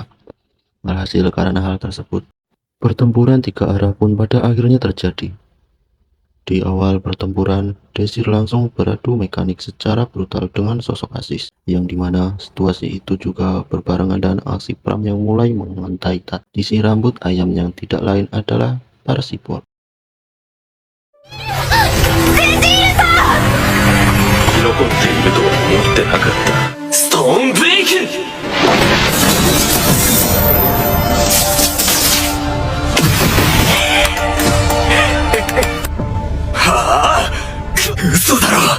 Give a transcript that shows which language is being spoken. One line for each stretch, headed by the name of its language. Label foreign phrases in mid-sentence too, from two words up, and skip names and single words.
Indonesian: Alhasil karena hal tersebut, pertempuran tiga arah pun pada akhirnya terjadi. Di awal pertempuran, Desir langsung beradu mekanik secara brutal dengan sosok Aziz, yang dimana situasi itu juga berbarengan dengan aksi Pram yang mulai mengintai tradisi rambut ayam yang tidak lain adalah Parsifal.
Japanese: 生き残っているとは思ってなかった。ストーンブレイク。はあ、嘘だろ。